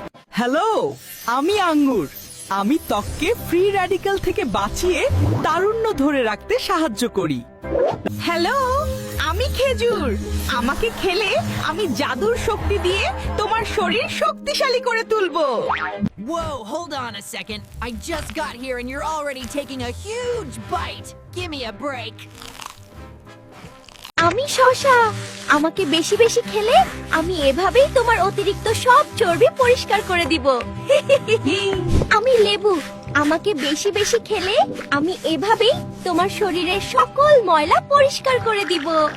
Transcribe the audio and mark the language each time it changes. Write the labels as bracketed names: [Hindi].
[Bangla] Hello, আমি আঙ্গুর। আমি ত্বককে ফ্রি র্যাডিক্যাল থেকে বাঁচিয়ে তারুণ্য ধরে রাখতে সাহায্য করি। হ্যালো, আমি খেজুর। আমাকে খেলে আমি জাদুর শক্তি দিয়ে তোমার শরীর শক্তিশালী করে তুলবো। [English] Whoa, hold on a second. I just got here and you're already taking a huge bite. Give me a break. [Bangla] আমি শশা। আমাকে বেশি বেশি খেলে আমি এভাবেই তোমার অতিরিক্ত সব চর্বি পরিষ্কার করে দিব। আমি লেবু। আমাকে বেশি বেশি খেলে আমি এভাবেই তোমার শরীরের সকল ময়লা পরিষ্কার করে দিব।